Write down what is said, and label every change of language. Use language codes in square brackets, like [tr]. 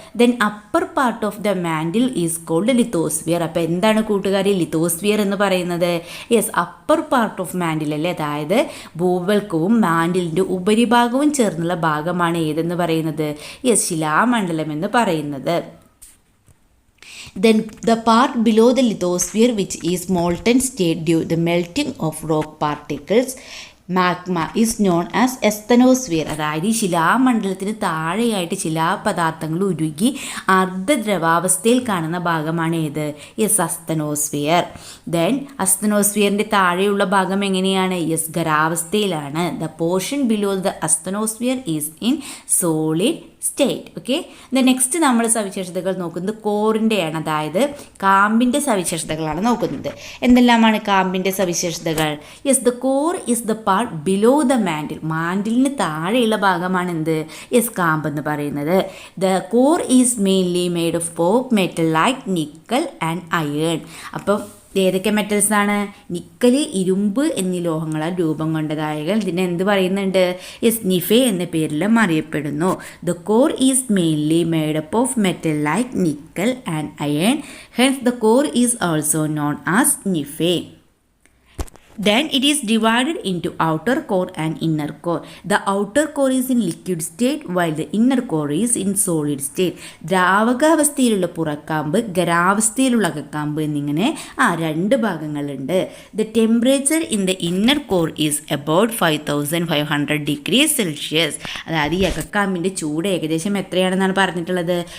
[en] Then upper part of the mantle is called lithosphere. [ml] അപ്പോൾ എന്താണ് കൂട്ടുകാരി ലിത്തോസ്ഫിയർ എന്ന് പറയുന്നത്? Yes, [en] upper part of mantle [ml] അല്ലേ. അതായത് ഭൂവൽക്കവും മാൻഡിലിൻ്റെ ഉപരിഭാഗവും ചേർന്നുള്ള ഭാഗമാണ് ഏതെന്ന് പറയുന്നത്? യെസ്, ശിലാമണ്ഡലം എന്ന് പറയുന്നത്. [en] Then the part below the lithosphere, which is molten state due to the melting of rock particles, magma is known as asthenosphere. [ml] അതായത് ഈ ശിലാമണ്ഡലത്തിന് താഴെയായിട്ട് ശിലാപദാർത്ഥങ്ങൾ ഉരുകി അർദ്ധദ്രവാവസ്ഥയിൽ കാണുന്ന ഭാഗമാണ് ഏത്? Yes, asthenosphere. ദെൻ അസ്തനോസ്ഫിയറിൻ്റെ താഴെയുള്ള ഭാഗം എങ്ങനെയാണ്? [en] yes, [ml] ഖരാവസ്ഥയിലാണ്. [en] The portion below the asthenosphere is in solid state. [ml] Okay, next നമ്മൾ സവിശേഷതകൾ നോക്കുന്നത് കോറിൻ്റെയാണ്, അതായത് കാമ്പിൻ്റെ സവിശേഷതകളാണ് നോക്കുന്നത്. എന്തെല്ലാമാണ് കാമ്പിൻ്റെ സവിശേഷതകൾ? [en] Yes, the core is the part below the mantle. [ml] മാൻഡിലിന് താഴെയുള്ള ഭാഗമാണ് എന്ത്? യെസ്, കാമ്പ് എന്ന് പറയുന്നത്. [en] The core is mainly made of pop metal like nickel and iron. [ml] അപ്പം ഏതൊക്കെ മെറ്റൽസ് ആണ്? നിക്കൽ, ഇരുമ്പ് എന്നീ ലോഹങ്ങളാൽ രൂപം കൊണ്ടതായ ഇതിനെ എന്ത് പറയുന്നുണ്ട്? [en] yes, [ml] നിഫെ എന്ന പേരിലും അറിയപ്പെടുന്നു. [en] The core is mainly made up of metal like nickel and iron, hence the core is also known as nife. Then it is divided into outer core and inner core. The outer core is in liquid state while the inner core is in solid state. [ml] ദ്രാവകാവസ്ഥയിലുള്ള പുറക്കാമ്പ്, ഖരാവസ്ഥയിലുള്ള അകക്കാമ്പ് എന്നിങ്ങനെ രണ്ട് ഭാഗങ്ങളുണ്ട്. [en] The temperature in the inner core is about 5500 degrees Celsius. [ml] അതായത് ഈ അകക്കാമ്പിൻ്റെ ചൂട് ഏകദേശം എത്രയാണെന്നാണ് പറഞ്ഞിട്ടുള്ളത്?